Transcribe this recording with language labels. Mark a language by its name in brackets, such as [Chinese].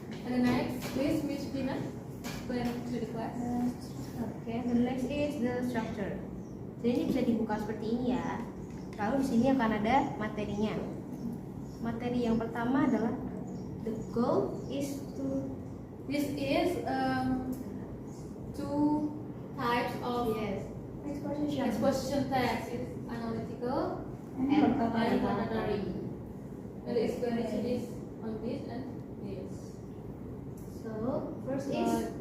[English] And the next, please, Miss Pina, explain to the class. Oke, the next is the structure. [Indonesian] Jadi ini bisa dibuka seperti ini ya. Lalu di sini akan ada materinya. Materi yang pertama adalah [English] the goal is to. This is two types of exposition text. It's analytical and and explanatory. And the explanation is on this and this. So first is